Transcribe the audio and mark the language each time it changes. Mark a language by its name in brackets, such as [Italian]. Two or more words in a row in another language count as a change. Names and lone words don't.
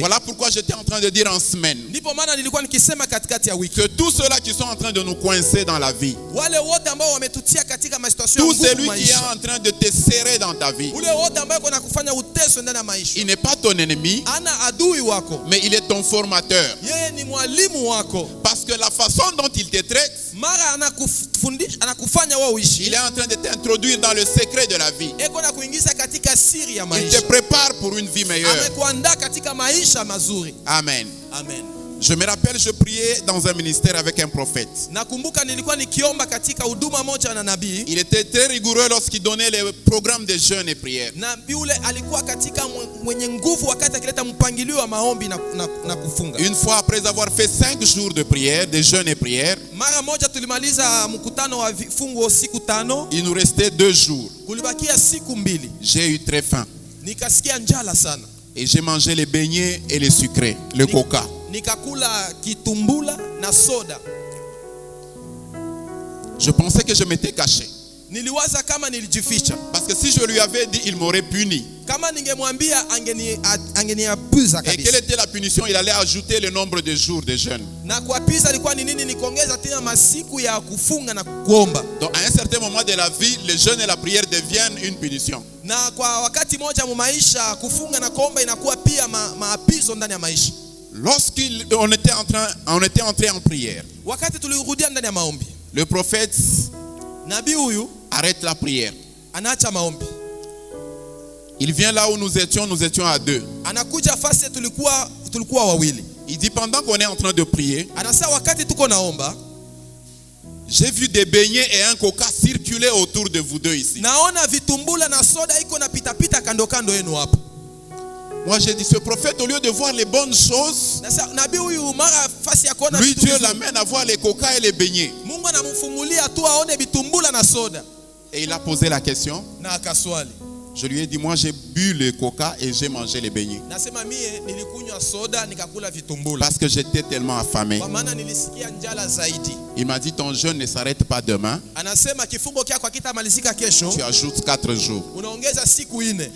[French] Voilà pourquoi j'étais en train de dire en semaine [Swahili] Ndipo maana nilikuwa nikisema katikati ya wiki, [French] que tous ceux-là qui sont en train de nous coincer dans la vie, [Swahili] wale wote ambao wametutia katika masituation [French] tout [Swahili] ya nguvu [French] celui qui est [Swahili] maisha, [French] en train de te serrer dans ta vie, [Swahili] ule wote ambao kuna kufanya uteso ndani ya maisha, [French] il n'est pas ton ennemi, [Swahili] ana adui wako, [French] mais il est ton formateur. [Swahili] yeye ni mwalimu wako. [French] Parce que la façon dont il te traite, [Swahili] Mara anakufundisha, anakufanya wewe [French] il [Swahili] uishi, [French] est en train de t'introduire dans le secret de la vie. [Swahili] eko na kuingiza katika siri ya [French] Il te [Swahili] maisha, [French] prépare pour une vie meilleure. [Swahili] amekuandaa katika maisha mazuri. Amen. Amen. [French] Je me rappelle, je priais dans un ministère avec un prophète. [Swahili] Nakumbuka nilikuwa nikiomba katika huduma moja na nabii. [French] Il était très rigoureux lorsqu'il donnait les programmes de jeûne et prière. [Swahili] Nabii ule alikuwa katika mwenye nguvu wakati akileta mpangilio wa maombi na kufunga. [French] Une fois, après avoir fait 5 jours de prière, de jeûne et prière, [Swahili] Mara moja tulimaliza mkutano wa vifungo siku 5, [French] il nous restait 2 jours. [Swahili] kulibakia siku 2. [French] J'ai eu très faim. [Swahili] Nikasikia njala sana. [French] Et j'ai mangé les beignets et les sucrés, le coca. [Swahili] Nikakula kitumbula na soda. [French] Je pensais que je m'étais caché. [Swahili] Niliwaza kama nilijificha. [French] Parce que si je lui avais dit, il m'aurait puni. [Swahili] Kama ningemwambia angeniabuza [French] Et quelle [Swahili] kabisa. [French] était la punition? Il allait ajouter le nombre de jours de jeûne. [Swahili] Na kuapiza ilikuwa ni nini? Nikuongeza tena masiku ya kufunga na kuomba. [French] Donc à un certain moment de la vie, le jeûne et la prière deviennent une punition. [Swahili] Na kwa wakati moja mu maisha kufunga na kuomba inakuwa pia maapizo ndani ya maisha. [French] Lorsqu'on était entré en prière, [Swahili] Wakati tulirudia ndani ya maombi, [French] le prophète [Swahili] nabii huyu [French] arrête la prière. [Swahili] anaacha maombi. [French] Il vient là où nous étions à 2. [Swahili] Anakuja fasi tulikuwa wawili. [French] Il dit pendant qu'on est en train de prier, [Swahili] Anasema wakati tuko naomba, [French] j'ai vu des beignets et un coca circuler autour de vous deux ici. [Swahili] naona vitumbula na soda iko na pita kando kando yenu hapa. [French] Moi j'ai dit, ce prophète, au lieu de voir les bonnes choses, [Swahili] Sasa nabii huyu mara fasi ya kuona [French] lui [Swahili] vitu [French] Dieu [Swahili] vizuri, [French] l'amène à voir les coca et les beignets. [Swahili] Mungu anamfungulia tu aone vitumbula na soda. [French] Et il a posé la question. [Swahili] Na akaswali. [French] Je lui ai dit, moi j'ai bu le coca et j'ai mangé les beignets. [Swahili] Nasema mie nilikunywa soda nikakula vitumbula. [French] Parce que j'étais tellement affamé. [Swahili] Kwa maana nilisikia njala zaidi. [French] Il m'a dit, ton jeûne ne s'arrête pas demain. [Swahili] Anasema kifungo kyako hakitamalizika kesho. [French] Tu ajoutes 4 jours. [Swahili] Unaongeza siku 4.